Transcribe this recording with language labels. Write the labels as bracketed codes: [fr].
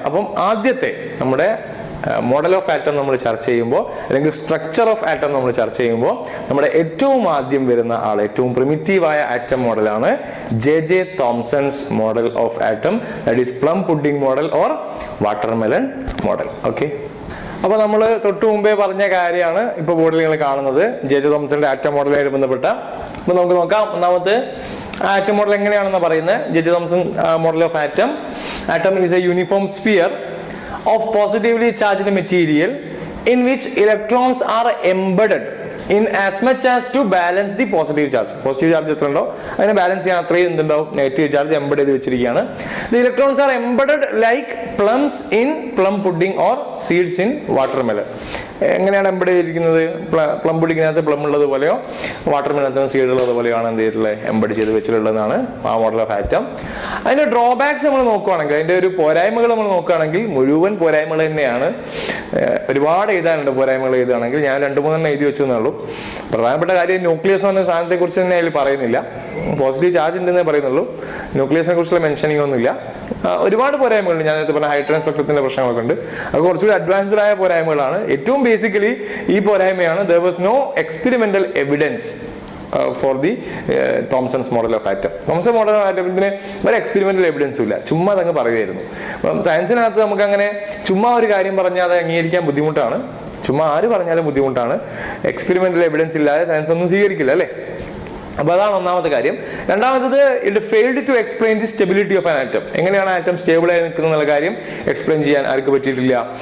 [ml] അപ്പം ആദ്യത്തെ നമ്മുടെ മോഡൽ ഓഫ് ആറ്റം നമ്മൾ ചർച്ച ചെയ്യുമ്പോൾ, അല്ലെങ്കിൽ സ്ട്രക്ചർ ഓഫ് ആറ്റം നമ്മൾ ചർച്ച ചെയ്യുമ്പോൾ, നമ്മുടെ ഏറ്റവും ആദ്യം വരുന്ന ആൾ, ഏറ്റവും പ്രിമിറ്റീവായ ആറ്റം മോഡലാണ് J തോംസൺസ് model of atom. [en] That is plum pudding model or watermelon model. [ml] Okay, അപ്പൊ നമ്മൾ തൊട്ടു മുമ്പേ പറഞ്ഞ കാര്യമാണ് ഇപ്പൊ ബോർഡിൽ നിങ്ങൾ കാണുന്നത്, ജെ തോംസന്റെ ആറ്റം മോഡലുമായി ബന്ധപ്പെട്ട. അപ്പൊ നമുക്ക് നോക്കാം. ഒന്നാമത്തെ ആറ്റം മോഡൽ എങ്ങനെയാണെന്ന് പറയുന്നത്. J Thomson model of atom. [en] Atom is a uniform sphere of positively charged material in which electrons are embedded in as much as to balance the positive charge. [ml] Positive charge എത്ര ഉണ്ടോ അതിനെ balance ചെയ്യാൻ അത്രയും എന്തുണ്ടാവും, negative charge embed ചെയ്ത് വെച്ചിരിക്കുകയാണ്. [en] The electrons are embedded like plums in plum pudding or seeds in watermelon. [ml] എങ്ങനെയാണ് embed ചെയ്തിരിക്കുന്നത്? പ്ലം പുഡിങ്ങിനകത്ത് പ്ലം ഉള്ളത് പോലെയോ വാട്ടർമെലനകത്ത് സീഡ് ഉള്ളത് പോലെയാണ് എന്ത് ചെയ്തിട്ടുള്ളത്, എംബഡ് ചെയ്ത് വെച്ചിട്ടുള്ളതാണ് ആ മോഡൽ ഓഫ് ആറ്റം. അതിന്റെ ഡ്രോബാക്സ് നമ്മൾ നോക്കുകയാണെങ്കിൽ, അതിന്റെ ഒരു പോരായ്മകൾ നമ്മൾ നോക്കുകയാണെങ്കിൽ മുഴുവൻ പോരായ്മകൾ തന്നെയാണ്. ഒരുപാട് എഴുതാനുണ്ട് പോരായ്മകൾ എഴുതുകയാണെങ്കിൽ. ഞാൻ 2-3 എഴുതി വെച്ചു എന്നുള്ളൂ. പ്രധാനപ്പെട്ട കാര്യം ന്യൂക്ലിയസ് എന്ന സാധനത്തെ കുറിച്ച് തന്നെ അതിൽ പറയുന്നില്ല. പോസിറ്റീവ് ചാർജ് ഉണ്ടെന്നേ പറയുന്നുള്ളൂ, ന്യൂക്ലിയസിനെ കുറിച്ചുള്ള മെൻഷനിങ് ഒന്നുമില്ല. ഒരുപാട് പോരായ്മകളുണ്ട്. ഞാൻ നേരത്തെ പറഞ്ഞ ഹൈഡ്രജൻ സ്പെക്ട്രത്തിന്റെ പ്രശ്നങ്ങളൊക്കെ ഉണ്ട്. അത് കുറച്ചുകൂടി അഡ്വാൻസ്ഡ് ആയ പോരായ്മകളാണ്. ഏറ്റവും ബേസിക്കലി ഈ പോരായ്മയാണ്, [en] there was no experimental evidence for the Thomson's model of atom. [ml] Thomson model of atomത്തിന് ഒരു എക്സ്പെരിമെന്റൽ എവിഡൻസും ഇല്ല, ചുമ്മാ അതങ്ങ് പറയുമായിരുന്നു. അപ്പം സയൻസിനകത്ത് നമുക്ക് അങ്ങനെ ചുമ്മാ ഒരു കാര്യം പറഞ്ഞാൽ അത് അംഗീകരിക്കാൻ ബുദ്ധിമുട്ടാണ്. ചുമ്മാ ആര് പറഞ്ഞാലും ബുദ്ധിമുട്ടാണ്. എക്സ്പെരിമെന്റൽ എവിഡൻസ് ഇല്ലാതെ സയൻസ് ഒന്നും സ്വീകരിക്കില്ല അല്ലേ? അപ്പൊ അതാണ് ഒന്നാമത്തെ കാര്യം. രണ്ടാമത്തത്, [en] It failed to explain the stability of an atom. [ml] എങ്ങനെയാണ് ആറ്റം സ്റ്റേബിൾ ആയി നിൽക്കുന്ന കാര്യം എക്സ്പ്ലെയിൻ ചെയ്യാൻ ആർക്ക് പറ്റിയിട്ടില്ല?